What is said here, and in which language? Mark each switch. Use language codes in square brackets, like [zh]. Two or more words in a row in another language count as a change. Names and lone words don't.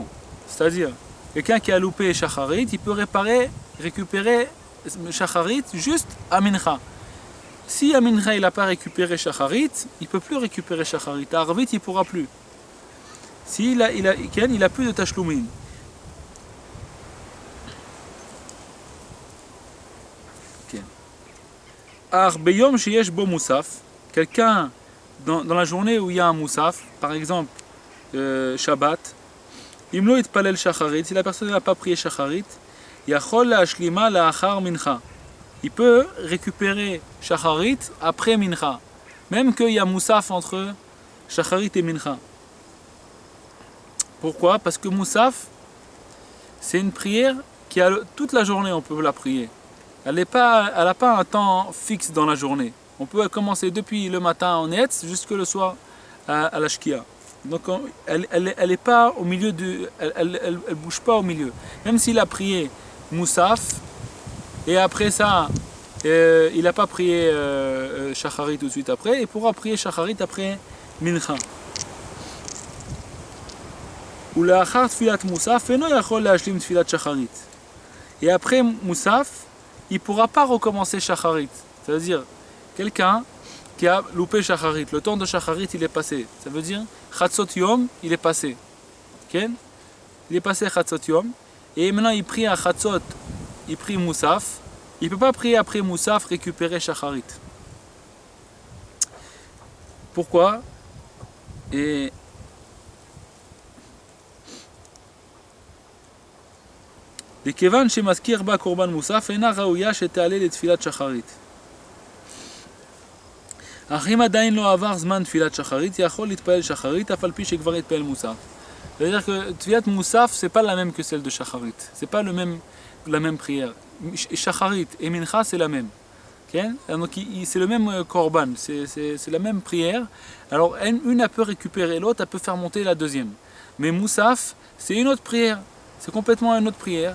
[fr] C'est-à-dire, quelqu'un qui a loupé Shacharit, il peut récupérer Shacharit juste à Mincha. Si à Mincha il n'a pas récupéré Shacharit, il ne peut plus récupérer Shacharit. À Arvit, il ne pourra plus. S'il il a plus de Tashlumin. [he] ביום שיש בו מוסף, [fr] quelqu'un dans la journée où il y a un Moussaf, par exemple Shabbat, [he] אם לא התפלל שחרית, [fr] si la personne n'a pas prié shacharit, [he] יכול להשלימה לאחר מנחה. [fr] Il peut récupérer shacharit après mincha, même qu'il y a Moussaf entre shacharit et mincha. Pourquoi? Parce que Moussaf, c'est une prière qui a toute la journée, on peut la prier. Elle n'a pas un temps fixe dans la journée. On peut commencer depuis le matin en Etz jusque le soir à la Shkia. Donc elle est pas au milieu elle bouge pas au milieu. Même s'il a prié Moussaf et après ça il n'a pas prié Shacharit tout de suite après, il pourra prier Shacharit après Mincha. [he] ולאחר תפילת מוסף אינו יכול להשלים תפילת שחרית. [fr] Et après Moussaf, il ne pourra pas recommencer Shacharit. C'est-à-dire, quelqu'un qui a loupé Shacharit, le temps de Shacharit il est passé. Ça veut dire, [he] חצות יום, [fr] il est passé. Okay? Il est passé [he] חצות יום. [fr] Et maintenant il prie à Chatzot, il prie Moussaf. Il ne peut pas prier après Moussaf, récupérer Shacharit. Pourquoi? [he] Et לכיוון שמזכיר בה קורבן מוסף אינה ראויה שתעלה לתפילת שחרית. אך אם עדיין לא עבר זמן תפילת שחרית, יכול להתפלל שחרית אף על פי שכבר התפלל מוסף. [fr] C'est-à-dire que [he] תפילת מוסף [fr] c'est pas la même que celle de שחרית. C'est pas la même prière. שחרית et mincha c'est la même. Okay? Donc c'est le même korban, c'est la même prière. Alors une elle peut récupérer l'autre, elle peut faire monter la deuxième. Mais moussaf c'est une autre prière. C'est complètement une autre prière.